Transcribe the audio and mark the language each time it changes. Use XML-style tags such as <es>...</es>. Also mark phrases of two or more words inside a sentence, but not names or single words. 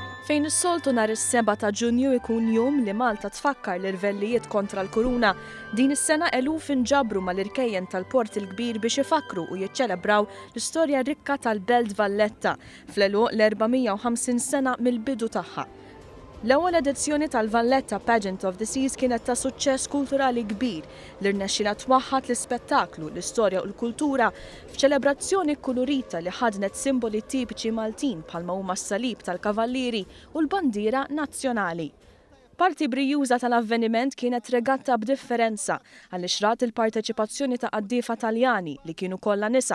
<mt>Fejn is-soltu nhar is-7 ta' Ġunju ikun jum li Malta tfakkar l-irvellijiet kontra l-kuruna, din is-sena eluf inġabru mal-irkejjen tal-Port il-Kbir biex ifakru u jiċċelebraw l-istorja rikka tal-Belt Valletta fl-eluq l-450 sena mill-bidu tagħha. L-ewwel edizzjoni tal-Valletta Pageant of the Seas kienet ta' suċċess kulturali kbir li rnexxilha twaħħad l-ispettaklu, l-istorja u l-kultura f'ċelebrazzjoni kulurita li ħadnet simboli tipiċi Maltin bħalma huma s-salib tal-kavallieri u l-bandiera nazzjonali. Parti brijuża tal-avveniment kienet regatta b'differenza għaliex rat il-parteċipazzjoni ta' qaddifa Taljani li kienu kollha nisa.</mt>